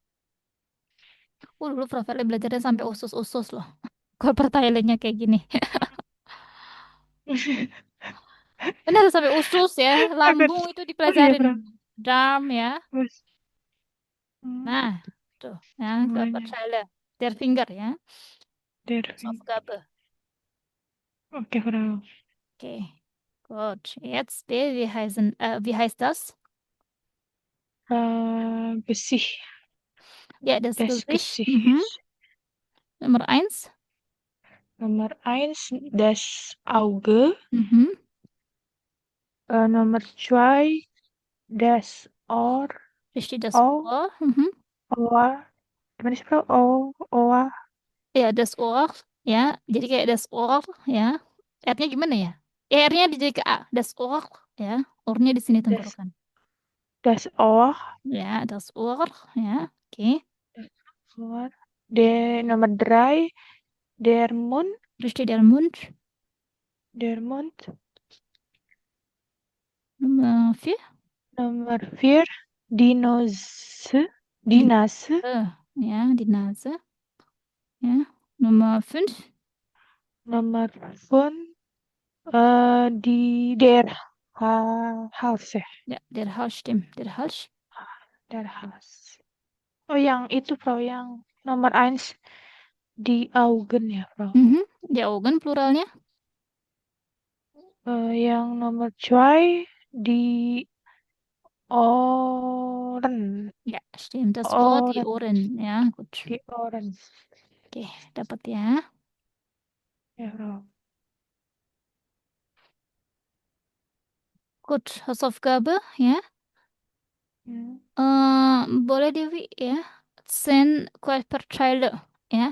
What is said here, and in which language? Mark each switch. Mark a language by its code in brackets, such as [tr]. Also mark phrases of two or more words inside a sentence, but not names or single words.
[id] Dulu Fra Verli belajarnya sampai usus-usus loh. Körperteilenya kayak gini. Benar sampai usus ya. Lambung itu dipelajarin. Bro. Darm ya. Terus. Nah, tuh ya, Semuanya. [de] Körperteile. Der Finger ya. Der Finger. Aufgabe. [id] Oke, Bro. [de] Okay. Gut. Jetzt B, wie heißt das? Gesicht. Ja, das Das Gesicht. Gesicht. Nummer 1. Nomor 1 das Auge. Nomor 2 das Ohr. Richtig, das Oh. Ohr. Ohr. [id] Gimana sih, Bro? [de] Ohr. Ja, das Ohr. [id] Ya, jadi kayak [de] das Ohr [id] ya. R-nya gimana ya? R-nya jadi ke A. [de] Das Ohr ya. [id] Ohr-nya di sini tenggorokan. [de] Das Ohr. [id] Ya, [de] das Ohr [id] ya. Oke. [de] Ohr. Nomor 3 der Mund. Richtig, der Mund. Der Mund. Nummer 4. Nomor 4 die Nase. Die Nase. Ja, die Nase. Ja. Nummer 5. Nomor 5 der Hals ya. Ja, der Hals stimmt. Der Hals. Der Hals. [id] Oh, yang itu, Bro, yang nomor 1 [de] die Augen [id] ya, Bro. [de] Die Augen pluralnya? [id] Yang nomor 2 di Oren. Ya, [de] stimmt. Das Wort die Oren. Ohren. Ja, gut. Di Oren. [id] Oke, dapat ya. Ya, Frau. [de] Gut, Hausaufgabe ya. Hmm. [id] Boleh Dewi ya. 10 Körperteile ya.